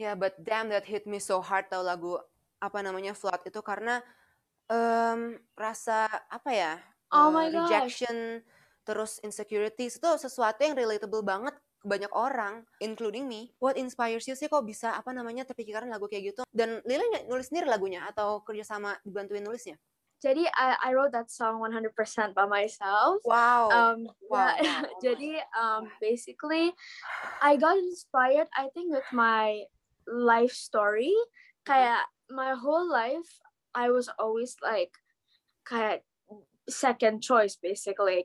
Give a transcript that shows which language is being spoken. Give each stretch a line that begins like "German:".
English: Yeah, but damn, that hit me so hard
Indonesian: tau lagu Float itu, karena rasa
English: Oh my gosh.
Indonesian: rejection, terus insecurities, itu sesuatu yang relatable banget ke banyak orang,
English: including me. What inspires you
Indonesian: sih kok bisa terpikirkan lagu kayak gitu? Dan Lila nulis sendiri lagunya atau kerjasama dibantuin nulisnya?
English: Jadi I wrote that song 100% by myself. Wow. Jadi basically I got inspired I think with my life story. Kayak my whole life I was always like kayak second choice basically.